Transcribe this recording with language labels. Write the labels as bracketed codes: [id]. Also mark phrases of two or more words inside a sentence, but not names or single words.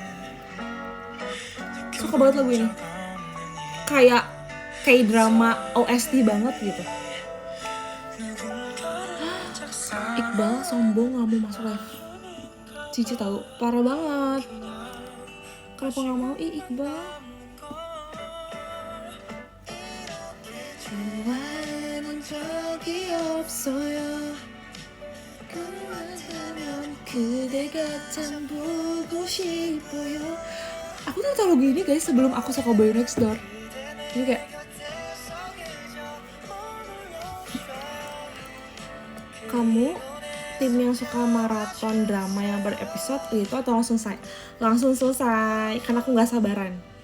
[id] Suka banget lagu ini. Kayak drama OST banget gitu. Iqbal sombong gak mau masuk live. Cici tahu, parah banget. Kenapa gak mau Iqbal? [ko] 적이 없어요. 그대가 참 보고 싶어요. [id] Aku tuh tahu lagu ini guys sebelum aku suka Boy Next Door. Ini kayak kamu tim yang suka maraton drama yang berepisode itu atau langsung selesai karena aku nggak sabaran.